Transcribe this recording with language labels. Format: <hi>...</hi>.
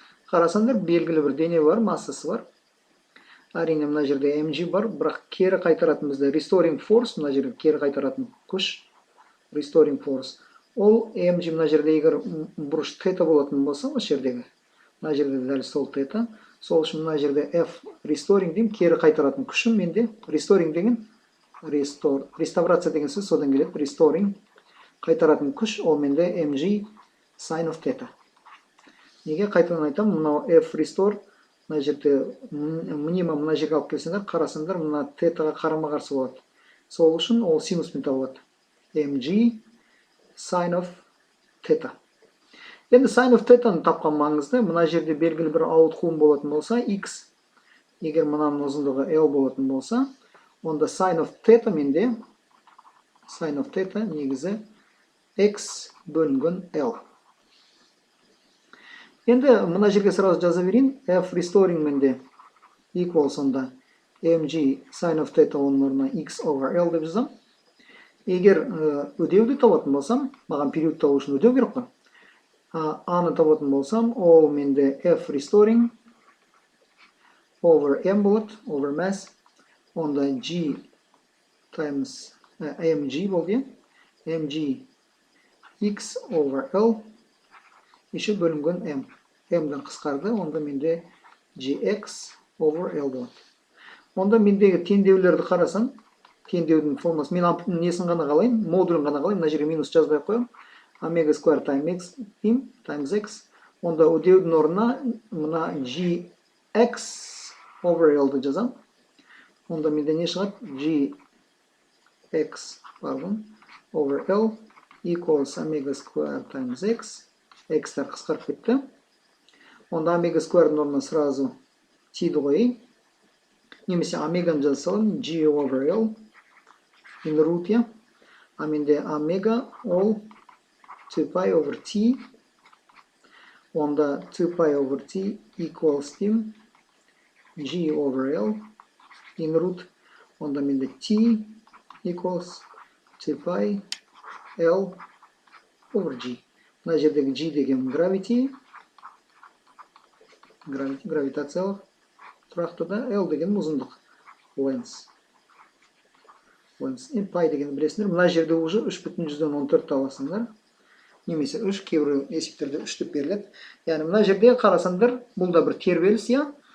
<kk>Қарасаңдар, белгілі бір дене бар, массасы бар. Әрине мына жерде mg бар, бірақ кері қайтаратын бізде</kk> <en>restoring force,</en> <kk>мына жерде кері қайтаратын күш, restoring force. Ол mg мына жерде егер бұрыш тета болатын болса, осы жердегі, мына жерде дәл сол тета, сол үшін мына жерде</kk> <en>f restoring</en> <kk>деймін, кері қайтаратын күшім менде. Restoring деген реставрация деген сөз содан келеді.</kk> <en>Restoring</en> <kk>қайтаратын күш, ол менде</kk> <en>mg sin of theta.</en> <kk>Неге қайтадан айтам, мынау</kk> <en>f restore,</en> <kk>мына жерде минимум мына жерге алып келсеңдер, қарасаңдар, мына тетаға қарама-қарсы болады. Сол үшін ол синуспен табылады.</kk> <en>mg sin of theta.</en> <kk>Енді</kk> <en>sin of theta-</en> <kk>ны тапқан маңызды, мына жерде белгілі бір ауытқуым болатын болса, x, егер мынаның ұзындығы l болатын болса, онда sin of theta менде, sin of theta негізі x бөлінген l. Енді мына жерге</kk> <ru>сразу</ru> <kk>жаза берейін.</kk> <en>F restoring</en> <kk>менде</kk> <en>equals</en> <kk>онда</kk> <en>mg sin of theta</en> <kk>оның орнына</kk> <en>x over l</en> <kk>деп жазам. Егер үдеуді табатын болсам, маған период табу үшін үдеу керек қой. A-ны табатын болсам, ол менде</kk> <en>F restoring over m</en> <kk>болады,</kk> <en>over mass.</en> <kk>Онда</kk> <en>g times mg</en> <kk>болды.</kk> <en>mg x over l</en> <ru>еще</ru> <kk>бөлінген</kk> <en>m.</en> <kk>m-дан қысқарды, онда менде</kk> <en>gx over l</en> <kk>болады. Онда мендегі теңдеулерді қарасаң, теңдеудің формасы, мен несін ғана қалайын, модулін ғана қалайын, мына жерге минус жазбай қоям.</kk> <en>Omega square times x.</en> <kk>Онда үдеудің орнына мына</kk> <en>gx over l-</en> <kk>ді жазам. Онда менде не шығады?</kk> <en>gx over l equals omega square times x.</en> <kk>X-тар қысқарып кетті. Онда омега сквардің орнына</kk> <ru>сразу</ru> <kk>t-ді қойайын. Немесе омеганы жаза салам,</kk> <en>g over l in root,</en> <kk>я. А менде омега ол</kk> <en>2 over t.</en> <kk>Онда</kk> <en>2 over t equals</en> <kk>деймін</kk> <en>g over l in root.</en> <kk>Онда менде</kk> <en>t equals 2 l over g.</en> <kk>Мына жердегі g деген gravitациялық. тұрақты да L деген ұзындық.</kk> <en>Length.</en> <kk>Пай деген білесіңдер. Мына жерде</kk> <ru>уже</ru> <kk>3,14 аласыңдар. Немесе 3, кейбір есептерде 3 деп беріледі. Яғни мына жерде қарасаңдар, бұл да бір тербеліс, я.</kk>